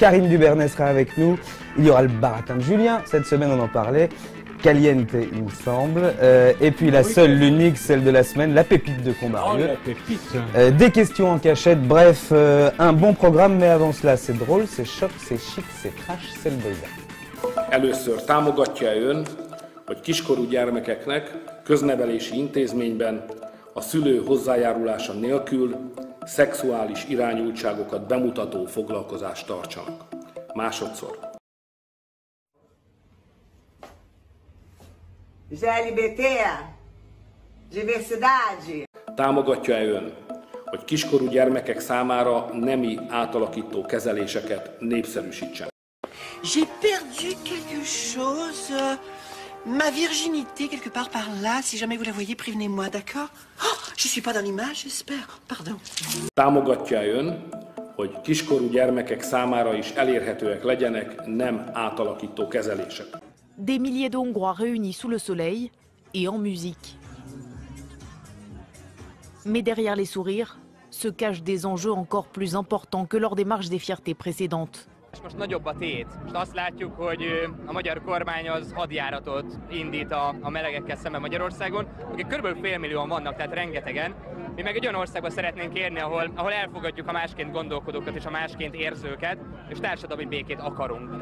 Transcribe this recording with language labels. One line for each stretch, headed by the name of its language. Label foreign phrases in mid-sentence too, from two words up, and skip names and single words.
French: Karine Dubernet sera avec nous, il y aura le baratin de Julien, cette semaine on en parlait. Caliente, il me semble. Et puis la seule, l'unique, celle de la semaine, la pépite de Comarieux. Oh, la pépite. Des questions en cachette, bref, un bon programme, mais avant cela, c'est drôle, c'est choc, c'est chic, c'est trash, c'est le boyard.
Hungarian: Először támogatja ön, hogy kiskorú gyermekeknek köznevelési intézményben a szülő hozzájárulása nélkül szexuális irányultságokat bemutató foglalkozást tartsanak. Másodszor.
Portuguese: GLBT, diversidade.
Hungarian: Támogatja-e ön, hogy kiskorú gyermekek számára nemi átalakító kezeléseket népszerűsítsen?
French: J'ai perdu quelque chose. Ma virginité, quelque part par là. Si jamais vous la voyez, prévenez-moi, d'accord? Oh, je suis pas dans l'image, j'espère. Pardon.
Hungarian: Támogatja-e ön, hogy kiskorú gyermekek számára is elérhetőek legyenek nem átalakító kezelések?
French: Des milliers de Hongrois réunis sous le soleil et en musique. Mais derrière les sourires se cachent des enjeux encore plus importants que lors des marches des fiertés précédentes.
Hungarian: Most nagyobb a tét. Most azt látjuk, hogy a magyar kormány az hadjáratot indít a melegekkel szemben Magyarországon, akik körülbelül félmillióan vannak, tehát rengetegen. Mi meg egy olyan országba szeretnénk érni, ahol elfogadjuk a másként gondolkodókat és a másként érzőket, és társadalmi békét akarunk.